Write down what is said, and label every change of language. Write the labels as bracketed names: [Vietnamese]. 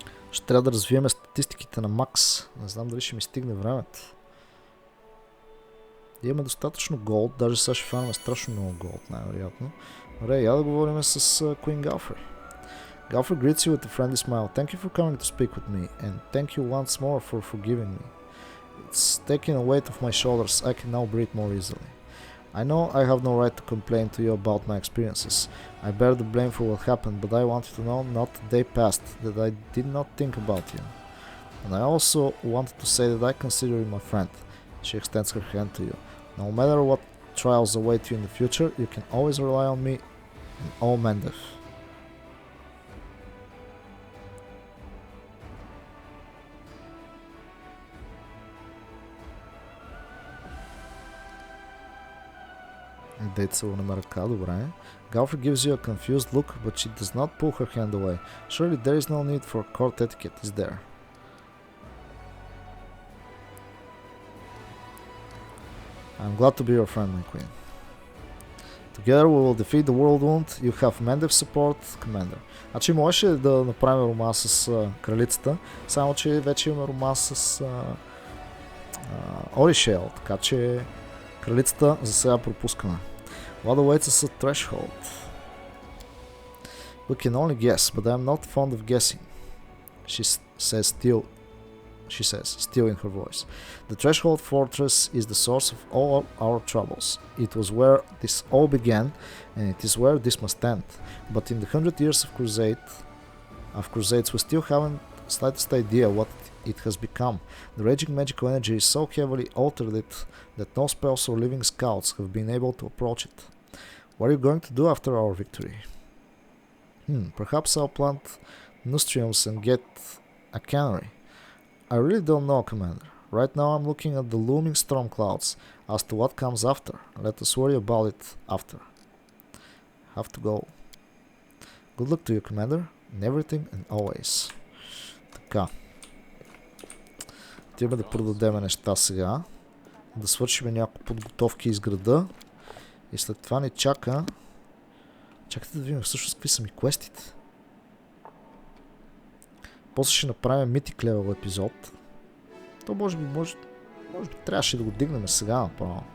[Bulgarian] Ще трябва да развиеме статистиките на Макс. Не знам дали ще ми стигне времето. Имаме достатъчно голд, даже сега ще фанаме страшно много голд, най-вероятно. Добре, я да говорим с Queen Galfrey. [English] Galfrey greets you with a friendly smile. Thank you for coming to speak with me, and thank you once more for forgiving me. It's taking a weight off my shoulders. I can now breathe more easily. I know I have no right to complain to you about my experiences. I bear the blame for what happened, but I want you to know not a day passed that I did not think about you. And I also wanted to say that I consider you my friend. She extends her hand to you. No matter what trials await you in the future, you can always rely on me in all Mendef. [Bulgarian] Дейца го на ръка, добре. [English] Galfrey gives you a confused look, but she does not pull her hand away. Surely there is no need for court etiquette, is there? I'm glad to be your friend, my queen. Together we will defeat the world wound. You have Mendef support, commander. [Bulgarian] Значи можеше да направим роман с кралицата, само че вече имаме роман с Оришел, така че кралицата за сега пропускаме. [English] What awaits us at threshold? We can only guess, but I am not fond of guessing. She says, still in her voice. The threshold fortress is the source of all our troubles. It was where this all began, and it is where this must end. But in the 100 years of crusades, we still haven't the slightest idea what it has become. The raging magical energy is so heavily altered that no spells or living scouts have been able to approach it. What are you going to do after our victory? Perhaps I'll plant nostrums and get a cannery. I really don't know, Commander. Right now I'm looking at the looming storm clouds. As to what comes after, let us worry about it after. Have to go. Good luck to you, Commander, in everything and always. [Bulgarian] Така. Трябва да продадем неща сега. Да свършим някакви подготовки из града. И след това ни чака... Чакайте да видим всъщност какви са ми квестите. После ще направим Mythic Level епизод. То може би трябваше да го дигнем сега направо.